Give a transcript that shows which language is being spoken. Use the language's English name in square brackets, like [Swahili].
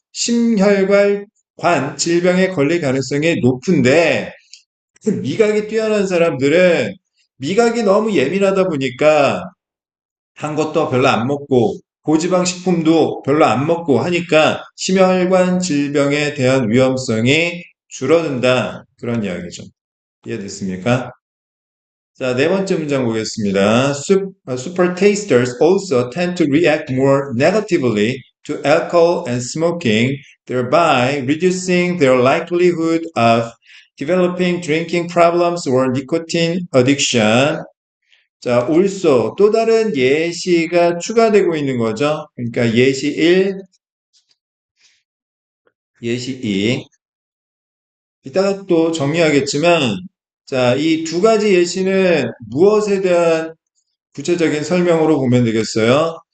[Korean] 심혈관 질병에 걸릴 가능성이 높은데 미각이 뛰어난 사람들은 미각이 너무 예민하다 보니까 단 것도 별로 안 먹고 고지방 식품도 별로 안 먹고 하니까 심혈관 질병에 대한 위험성이 줄어든다. 그런 이야기죠. 이해됐습니까? 자, 네 번째 문장 보겠습니다. [English] Super tasters also tend to react more negatively to alcohol and smoking, thereby reducing their likelihood of developing drinking problems or nicotine addiction. [Korean] 자, also 또 다른 예시가 추가되고 있는 거죠. 그러니까 예시 1, 예시 2. 이따가 또 정리하겠지만, 자, 이 두 가지 예시는 무엇에 대한 구체적인 설명으로 보면 되겠어요.